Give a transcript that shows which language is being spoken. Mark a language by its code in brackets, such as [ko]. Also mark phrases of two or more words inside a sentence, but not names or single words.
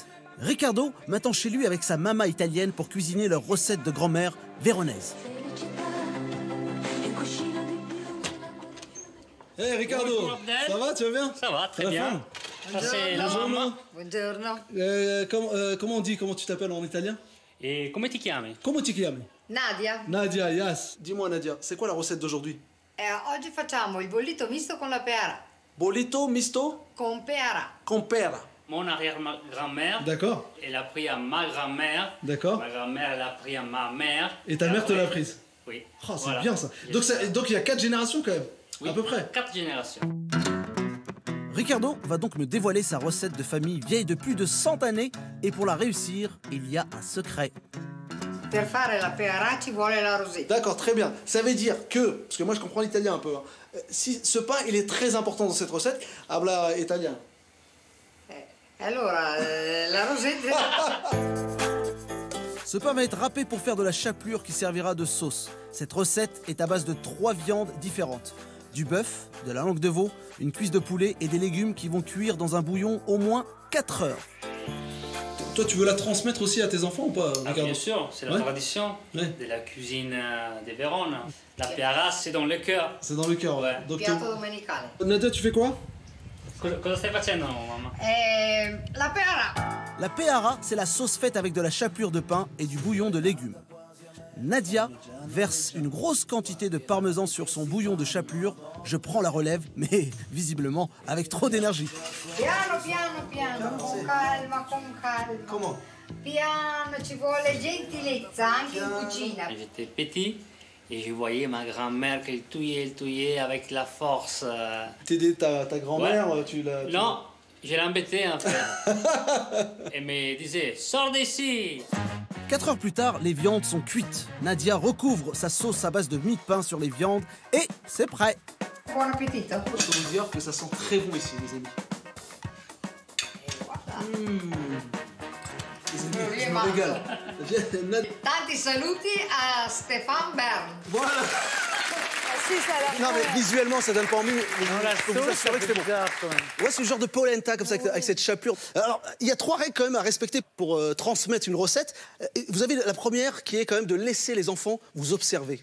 [fr] Ricardo m'attend chez lui avec sa mama italienne pour cuisiner leur recette de grand-mère véronaise. Hey Ricardo, Bonjour, Abdel. ça va, tu vas bien? Ça va, très La bien. Ça, c'est la maman. [it] Buongiorno. [fr] Comment on dit, comment tu t'appelles en italien? [it] Et come ti chiami? [fr] Comment tu chiami? Nadia. [en] Nadia, yes. [fr] Dis-moi Nadia, c'est quoi la recette d'aujourd'hui? [it] Oggi facciamo il bollito misto con la peara. Bolito misto Con peara. con pera. [fr] Mon arrière-grand-mère, D'accord, elle a pris à ma grand-mère. d'accord. Ma grand-mère, elle a pris à ma mère. Et ta mère te l'a prise? Oui. Oh, c'est Voilà. bien ça. Donc il y a 4 générations quand même, Oui, à peu près. 4 générations. Ricardo va donc me dévoiler sa recette de famille vieille de plus de 100 années. Et pour la réussir, il y a un secret. [it] Per fare la peara ci vuole la rosetta. [fr] D'accord, très bien. Ça veut dire que, parce que moi je comprends l'italien un peu, hein, si ce pain il est très important dans cette recette, habla italien. [it] Allora, la rosetta. [fr] Ce pain va être râpé pour faire de la chapelure qui servira de sauce. Cette recette est à base de 3 viandes différentes. Du bœuf, de la langue de veau, une cuisse de poulet et des légumes qui vont cuire dans un bouillon au moins 4 heures. Toi, tu veux la transmettre aussi à tes enfants ou pas, Ah, bien sûr, c'est la Ouais. tradition Ouais. de la cuisine de Vérone. La peara, c'est dans le cœur. C'est dans le cœur. Ouais. Donc, [it] Piatto domenicale. [fr] Nadia, tu fais quoi? [it] Cosa stai facendo, mamma? La peara. [fr] La peara, c'est la sauce faite avec de la chapelure de pain et du bouillon de légumes. Nadia verse une grosse quantité de parmesan sur son bouillon de chapelure. Je prends la relève, mais visiblement avec trop d'énergie. [it] Piano, piano, piano. Con calma, con calma. [fr] Comment? [it] Piano, ci vuole gentilezza anche in cucina. [fr] J'étais petit et je voyais ma grand-mère qu'elle touillait avec la force. T'aider ta grand-mère, Ouais. tu l'as... Non, je l'embêtais en fait. Elle me disait, sors d'ici. 4 heures plus tard, les viandes sont cuites. Nadia recouvre sa sauce à base de mie de pain sur les viandes et c'est prêt. [it] Buon appetito. [fr] Je peux vous dire que ça sent très bon ici, les amis. Les amis, je me régale. [it] Tanti saluti a Stéphane Bern. [fr] Voilà. Non mais visuellement ça donne pas envie, mais je peux vous assurer que c'est bon. Ouais, c'est le genre de polenta comme ça avec cette chapelure. Alors il y a 3 règles quand même à respecter pour transmettre une recette. Vous avez la première qui est quand même de laisser les enfants vous observer.